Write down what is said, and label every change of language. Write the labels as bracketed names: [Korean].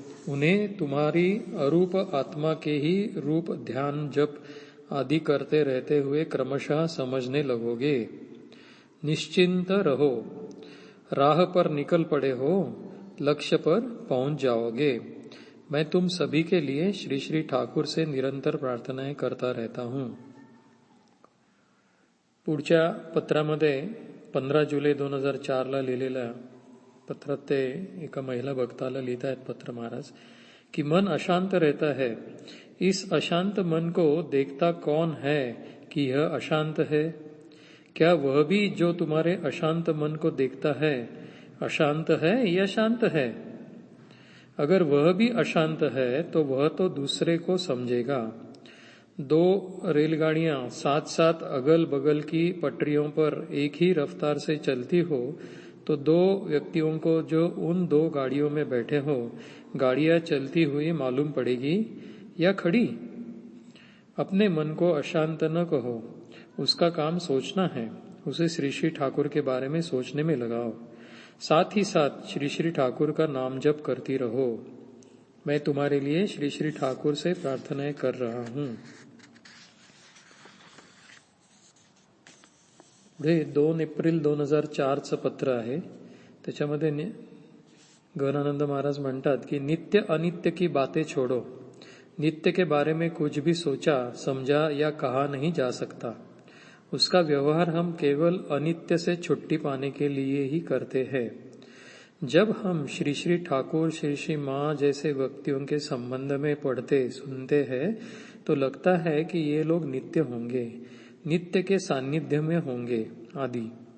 [Hindi] उन्हें तुम्हारी अरूप आत्मा के ही रूप ध्यान जप आदि करते रहते हुए क्रमशः समझने लगोगे. निश्चिंत रहो, राह पर निकल पड़े हो, लक्ष्य पर पहुंच जाओगे. मैं तुम सभी के लिए श्री श्री ठाकुर से निरंतर प्रार्थनाएं करता रहता हूं. [Marathi] पुढच्या पत्रामध्ये 15 जुलै 2004 लिहिलेल्या पत्रात ते एका महिला भक्ताला लिहित आहेत पत्र [Hindi] महाराज कि मन अशांत रहता है. इस अशांत मन को देखता कौन है कि यह अशांत है? क्या वह भी जो तुम्हारे अशांत मन को देखता है अशांत है या शांत है? अगर वह भी अशांत है तो वह तो दूसरे को समझेगा. 2 रेलगाड़ियां साथ साथ अगल बगल की पटरियों पर एक ही रफ्तार से चलती हो तो 2 व्यक्तियों को जो उन 2 गाड़ियों में बैठे हो गाड़ियां चलती हुई मालूम पड़ेगी या खड़ी? अपने मन को अशांत न कहो, उसका काम सोचना है. उसे श्री श्री ठाकुर के बारे में सोचने में लगाओ. साथ ही साथ श्री श्री ठाकुर का नाम जप करती रहो. मैं तुम्हारे लिए श्री श्री ठाकुर से प्रार्थनाएं कर रहा हूं. [Marathi] पुढे 2 एप्रिल 2004 पत्र आहे. त्याच्यामध्ये गहनानंद महाराज म्हणतात की [Hindi] नित्य अनित्य की बातें छोड़ो. नित्य के बारे में कुछ भी सोचा समझा या कहा नहीं जा सकता. उसका व्यवहार हम केवल अनित्य से छुट्टी पाने के लिए ही करते हैं. जब हम श्री श्री ठाकुर, श्री श्री माँ जैसे व्यक्तियों के संबंध में पढ़ते सुनते हैं तो लगता है कि ये लोग नित्य होंगे, नित्य के सानिध्य में होंगे आदि.